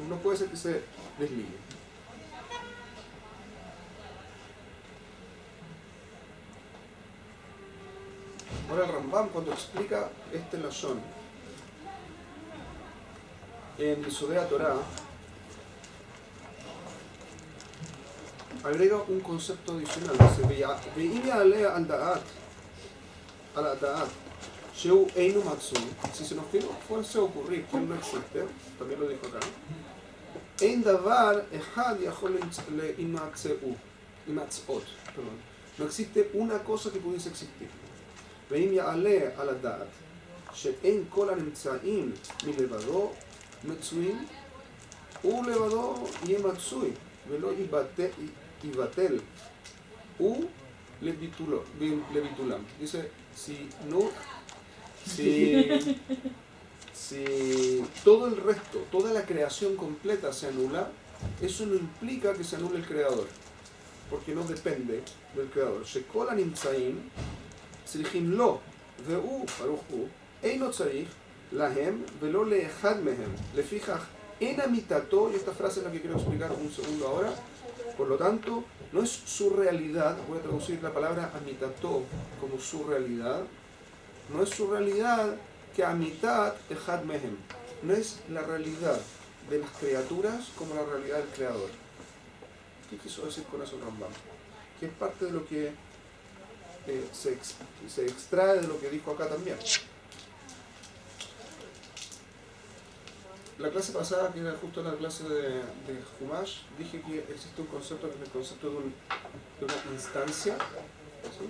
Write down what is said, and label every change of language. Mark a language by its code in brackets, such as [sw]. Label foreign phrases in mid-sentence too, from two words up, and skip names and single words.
[es] No puede ser que se desligue. Ahora el Rambam, cuando explica este lashon en Yesodei Torah, agrega un concepto adicional. Dice, [he] "ואם יעלה על הדעת, שהוא אינו מצוי", [es] si se nos fuese a ocurrir que él no existe, también lo dijo acá, [he] "אין דבר אחד יכול להמצאות", [es] perdón, no existe una cosa que pudiese existir. [he] "ואם יעלה על הדעת, שאין כל הנמצאים מלבדו מצויים, הוא לבדו יהיה מצוי ולא ייבטל, הוא לביטולם. [es] Dice, si todo el resto, toda la creación completa se anula, eso no implica que se anule el creador, porque no depende del creador. [he] שכל הנמצאים צריכים לו, והוא, ברוך הוא, אינו צריך להם ולא לאחד מהם. לפיכך, אין אמיתתו, [es] y esta frase es la que quiero explicar un segundo ahora, por lo tanto, no es su realidad, voy a traducir la palabra amitato como su realidad, no es su realidad que [he] כאמיתת אחד מהם, [es] no es la realidad de las criaturas como la realidad del creador. ¿Qué quiso decir con eso Rambam? Que es parte de lo que se extrae de lo que dijo acá también. La clase pasada, que era justo la clase de Humash, dije que existe un concepto que es el concepto de una instancia, ¿sí?